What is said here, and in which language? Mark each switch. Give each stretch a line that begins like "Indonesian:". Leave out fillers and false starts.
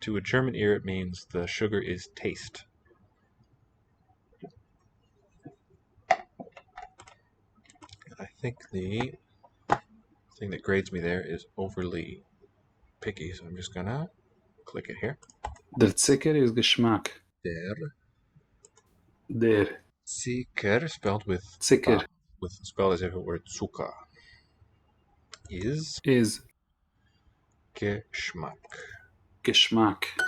English: To a German ear, it means the sugar is taste. I think the thing that grades me there is overly picky, so I'm just gonna click it here.
Yiddish: Der Zucker ist Geschmack. Der
English: Zucker, spelled with
Yiddish: Zucker
English: spelled as if it were Zucker, is Geschmack.
Yiddish: Geschmack.